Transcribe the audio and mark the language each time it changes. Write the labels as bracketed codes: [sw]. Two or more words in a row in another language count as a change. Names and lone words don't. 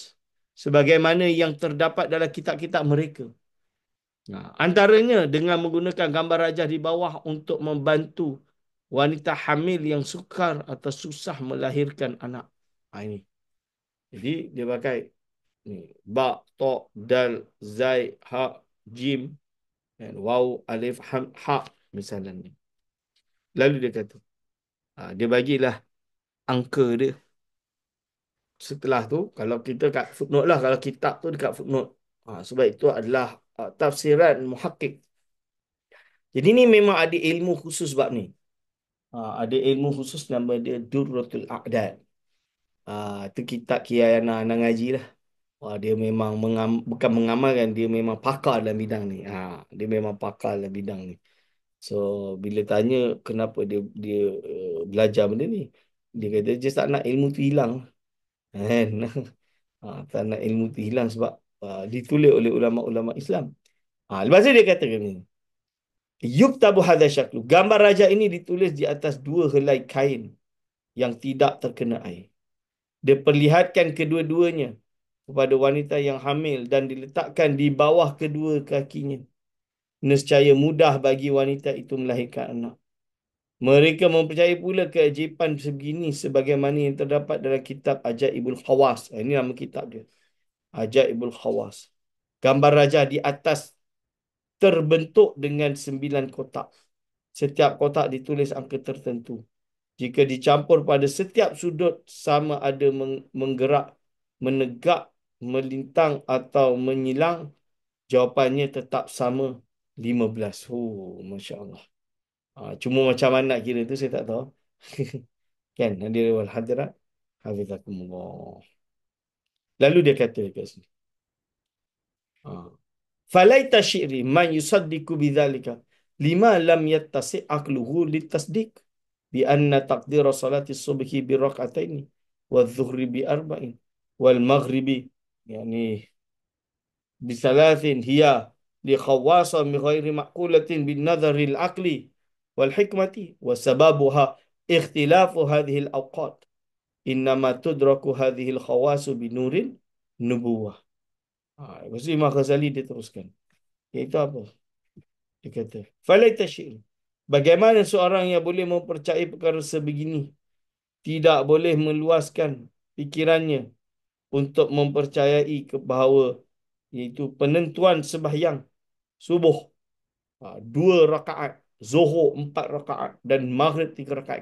[ms] Sebagaimana yang terdapat dalam kitab-kitab mereka. Antaranya dengan menggunakan gambar rajah di bawah untuk membantu wanita hamil yang sukar atau susah melahirkan anak. Ini. Jadi dia pakai ni, [ar] باء طاء دال زاي حاء جيم, [ms] dan waw, alif, ham, ha, misalnya ni. Lalu dia kata, dia bagilah angka dia. Setelah tu, kalau kita kat footnote lah, kalau kitab tu dekat footnote. Sebab itu adalah tafsiran muhakkik. Jadi ni memang ada ilmu khusus bab ni. Ada ilmu khusus nama dia Durratul Aqdad. Itu kitab Kiai anak ngaji lah. Dia memang bukan mengamalkan, dia memang pakar dalam bidang ni. Dia memang pakar dalam bidang ni. So bila tanya kenapa dia belajar benda ni, dia kata just tak nak ilmu tu hilang. Kan? Tak nak ilmu tu hilang sebab ditulis oleh ulama-ulama Islam. Lepas tu dia kata ni. [ar] يكتب هذا الشكل. [ms] Gambar raja ini ditulis di atas 2 helai kain yang tidak terkena air. Dia perlihatkan kedua-duanya kepada wanita yang hamil dan diletakkan di bawah kedua kakinya. Nescaya mudah bagi wanita itu melahirkan anak. Mereka mempercayai pula keajaiban sebegini sebagaimana yang terdapat dalam kitab Ajaibul Khawas. Ini nama kitab dia. Ajaibul Khawas. Gambar raja di atas terbentuk dengan 9 kotak. Setiap kotak ditulis angka tertentu. Jika dicampur pada setiap sudut sama ada menggerak, menegak, melintang atau menyilang, jawapannya tetap sama 15. [ar] ما شاء الله. [ms] Cuma macam mana nak kira tu saya tak tahu. [ar] Kan? الحاضرين والحاضرات حفظكم الله. [ms] Lalu dia kata kat sini. [ar] فليت شعري من يصدق بذلك لم لم يتسع عقله للتصديق بأن تقدير صلاة الصبح بركعتين والظهر بأربع والمغرب يعني بثلاث هي لخواص من غير معقولة بالنظر العقلي والحكمة وسببها اختلاف هذه الأوقات إنما تدرك هذه الخواص بنور النبوة. [ms] Lepas tu Imam Ghazali dia teruskan. Iaitu apa? Dia kata, [ar] فليت شعري. [ms] Bagaimana seorang yang boleh mempercayai perkara sebegini tidak boleh meluaskan fikirannya untuk mempercayai bahawa iaitu penentuan sembahyang subuh 2 rakaat, Zuhur 4 rakaat dan Maghrib 3 rakaat.